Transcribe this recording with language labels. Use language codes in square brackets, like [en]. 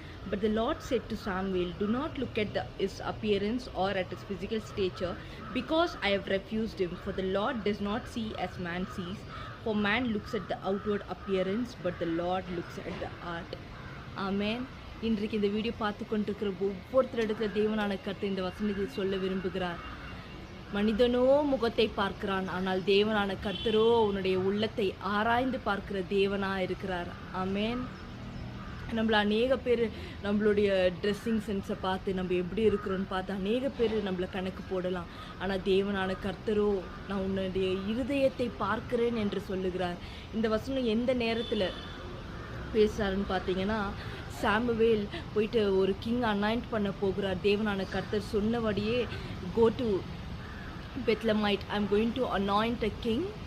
[en] But the Lord said to Samuel, "Do not look at his appearance or at his physical stature, because I have refused him. For the Lord does not see as man sees. For man looks at the outward appearance, but the Lord looks at the heart." Amen. [ta] இன்றைக்கு இந்த video பார்த்து கொண்டிருக்கிற ஒவ்வொருத்தரிடத்துல தேவனான கர்த்தர் இந்த வசனத்தை சொல்ல விரும்புகிறார். மனிதனோ முகத்தை பார்க்கிறான், ஆனால் தேவனான கர்த்தரோ உன்னுடைய உள்ளத்தை ஆராய்ந்து பார்க்கிற தேவனா இருக்கிறார். ஆமென். நம்மள அநேக பேர் நம்மளுடைய ட்ரெஸ்ஸிங் சென்ஸை பார்த்து நம்ம எப்படி இருக்கிறோன்னு பார்த்து அநேக பேர் நம்மளை கணக்கு போடலாம். ஆனால் தேவனான கர்த்தரோ நான் உன்னுடைய இருதயத்தை பார்க்கிறேன் என்று சொல்லுகிறார். இந்த வசனம் எந்த நேரத்தில் பேசுகிறாருன்னு பார்த்தீங்கன்னா, சாமுவேல் போயிட்டு ஒரு கிங் அனாயிண்ட் பண்ண போகிறார். தேவனான கர்த்தர் சொன்னபடியே, [en] "Go to Bethlehem, I'm going to anoint a king."